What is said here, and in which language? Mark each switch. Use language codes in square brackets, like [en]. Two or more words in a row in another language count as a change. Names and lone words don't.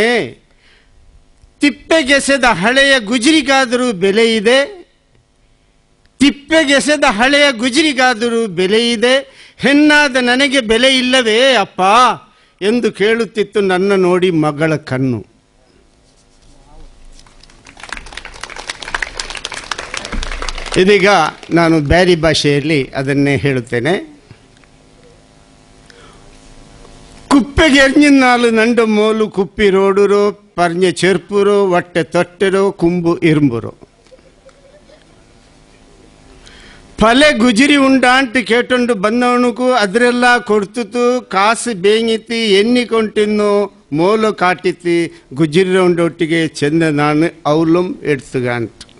[kn] ತಿಪ್ಪೆಗೆಸೆದ ಹಳೆಯ ಗುಜ್ರಿಗಾದರೂ ಬೆಲೆ ಇದೆ, ತಿಪ್ಪೆಗೆಸೆದ ಹಳೆಯ ಗುಜ್ರಿಗಾದರೂ ಬೆಲೆ ಇದೆ, ಹೆಣ್ಣಾದ ನನಗೆ ಬೆಲೆ ಇಲ್ಲವೇ ಅಪ್ಪ ಎಂದು ಕೇಳುತ್ತಿತ್ತು ನನ್ನ ನೋಡಿ ಮಗಳ ಕಣ್ಣು. ಇದೀಗ ನಾನು ಬ್ಯಾರಿ ಭಾಷೆಯಲ್ಲಿ ಅದನ್ನೇ ಹೇಳುತ್ತೇನೆ. [bcq] ಕುಪ್ಪೆಗೆ ಎರ್ಜಿನಾಲು ನಂಡು ಮೋಲು ಕುಪ್ಪಿ ರೋಡುರೋ, ಪರ್ഞ്ഞೆ ಚೆರ್ಪುರೋ, ಒಟ್ಟೆ ತೊಟ್ಟೆರೋ, ಕುಂಬು ಇರುಂಬುರೋ. ಪಲೆ ಗುಜ್ರಿ ಉಂಡಾಂಟು ಕೇಟೊಂಡು ಬಂದವನಿಗೂ ಅದರೆಲ್ಲ ಕೊಡ್ತುತು, ಕಾಸು ಬೇಂಗಿತಿ ಎನ್ನಿಕೊಂಡಿನ್ನೋ ಮೋಲು ಕಾಟಿತಿ, ಗುಜ್ರಿ ರೌಂಡೊಟ್ಟಿಗೆ ಚೆಂದ ನಾನು ಅವಲುಂ ಎಡ್ತುಗಾಂಟು.